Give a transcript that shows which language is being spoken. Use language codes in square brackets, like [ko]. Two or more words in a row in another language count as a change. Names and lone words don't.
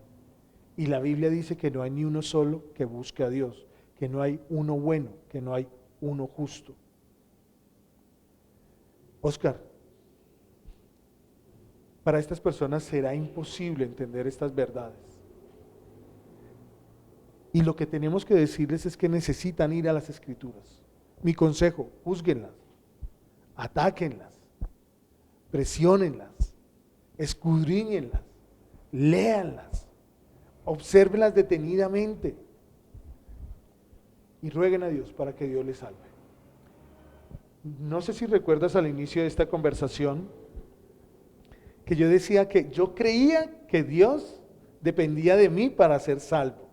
[es] Y la Biblia dice que no hay ni uno solo que busque a Dios, que no hay uno bueno, que no hay uno justo. Oscar, para estas personas será imposible entender estas verdades. Y lo que tenemos que decirles es que necesitan ir a las Escrituras. Mi consejo: júzguenlas, atáquenlas, presiónenlas, escudriñenlas, léanlas, obsérvenlas detenidamente y rueguen a Dios para que Dios les salve. No sé si recuerdas al inicio de esta conversación que yo decía que yo creía que Dios dependía de mí para ser salvo.